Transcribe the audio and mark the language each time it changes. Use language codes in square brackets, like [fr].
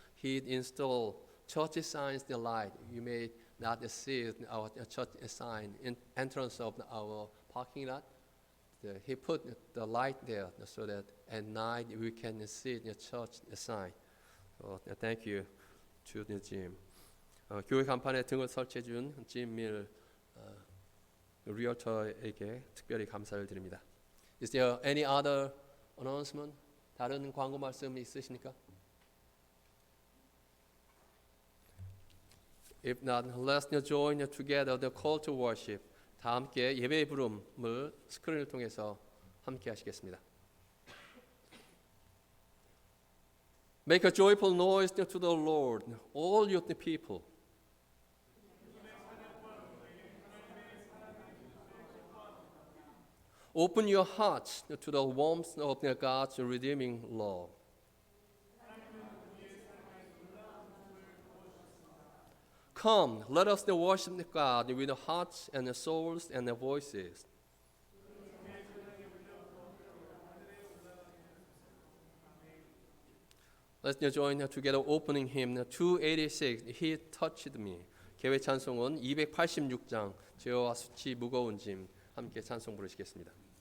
[en] He installed church signs the light. You may not see our church sign in entrance of our parking lot. He put the light there so that at night we can see the church sign. So thank you to Jim. [ko] 교회 간판에 등을 설치해 준 Jim Miller 리얼터에게 특별히 감사를 드립니다. [en] Is there any other announcement? [ko] 다른 광고 말씀 있으십니까? [en] If not, let's join together the call to worship. [ko] 다 함께 예배의 부름을 스크린을 통해서 함께 하시겠습니다. [en] Make a joyful noise to the Lord, all you people. Open your hearts to the warmth of God's redeeming love. Come, let us worship God with hearts and souls and voices. Let's join together opening hymn 286, He Touched Me. [ko] 개회 찬송은 286장, 죄와 수치 무거운 짐. 함께 찬송 부르시겠습니다.